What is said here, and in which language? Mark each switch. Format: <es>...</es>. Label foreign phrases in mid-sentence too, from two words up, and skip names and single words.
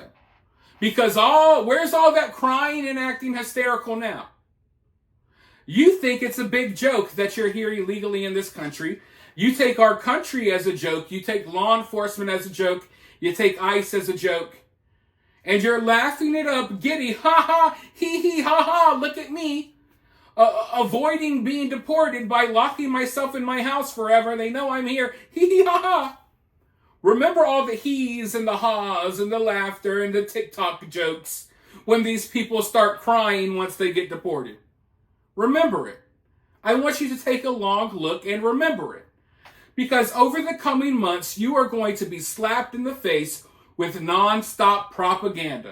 <en>Because where's all that crying and acting hysterical now? You think it's a big joke that you're here illegally in this country. You take our country as a joke. You take law enforcement as a joke. You take ICE as a joke. And you're laughing it up, giddy, ha ha, hee hee, ha ha, look at me. Avoiding being deported by locking myself in my house forever. They know I'm here, hee hee, ha ha. Remember all the he's and the ha's and the laughter and the TikTok jokes when these people start crying once they get deported. Remember it. I want you to take a long look and remember it. Because over the coming months, you are going to be slapped in the face with non-stop propaganda.</en>